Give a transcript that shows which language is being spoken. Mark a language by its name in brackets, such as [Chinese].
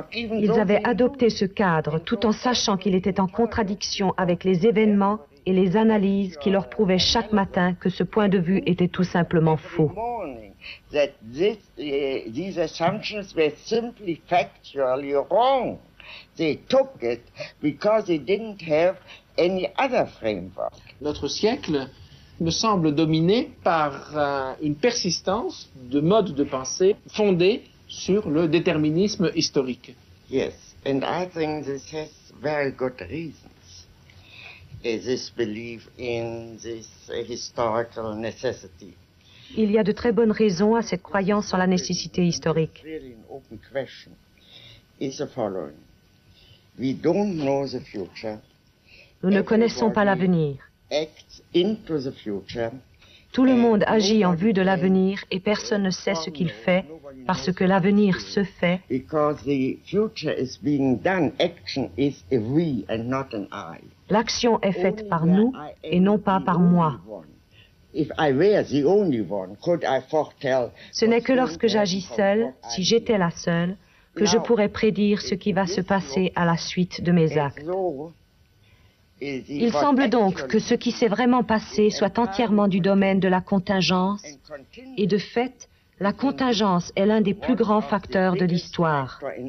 [French] Ils avaient adopté ce cadre tout en sachant qu'il était en contradiction avec les événements et les analyses qui leur prouvaient chaque matin que ce point de vue était tout simplement faux. [English] that these assumptions were simply factually wrong. They took it because they didn't have any other framework. [French] Notre siècle me semble dominé par une persistance de modes de pensée fondés sur le déterminisme historique. [English] Yes, and I think this has very good reasons. This belief in this historical necessity. [French] Il y a de très bonnes raisons à cette croyance en la nécessité historique. [English] Really an open question is the following. We don't know the future. [French] Nous ne connaissons pas l'avenir. [English] Acts into the future. [French] Tout le monde agit en vue de l'avenir et personne ne sait ce qu'il fait parce que l'avenir se fait. [English] Because the future is being done, action is a we and not an I. [French] L'action est faite par nous et non pas par moi. [English] If I were the only one, could I foretell? [French] Ce n'est que lorsque j'agis seule, si j'étais la seule, que je pourrais prédire ce qui va se passer à la suite de mes actes. Il semble donc que ce qui s'est vraiment passé soit entièrement du domaine de la contingence, et de fait, la contingence est l'un des plus grands facteurs de l'histoire.